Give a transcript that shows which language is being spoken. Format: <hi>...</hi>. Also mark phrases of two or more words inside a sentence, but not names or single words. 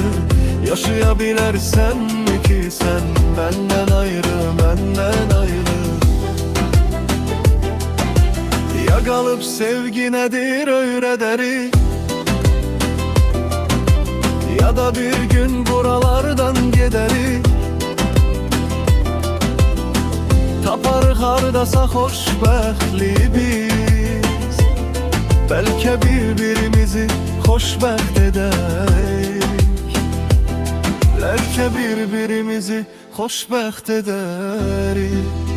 <tr>Yaşayabilersen mi ki sen benden ayrı, benden ayrı. Ya kalıp sevgi nedir öğreteri, ya da bir gün buralardan gideri.</tr> <az>Taparıq hardasa xoşbəxtli biz, bəlkə bir-birimizi xoşbəxt edərik, bəlkə bir-birimizi xoşbəxt edərik.</az>